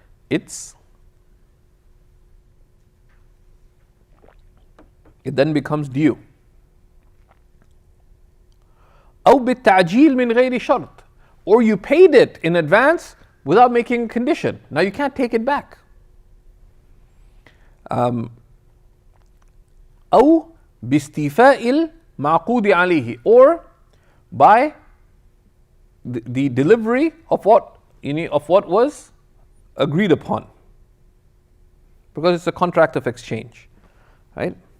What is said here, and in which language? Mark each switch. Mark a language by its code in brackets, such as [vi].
[en] It then becomes due. [ar] أو بالتعجيل من غير شرط. [en] Or you paid it in advance without making a condition. Now you can't take it back. [ar] أو باستيفاء المعقود عليه. Or [en] by the delivery of what was agreed upon, because it's a contract of exchange, right?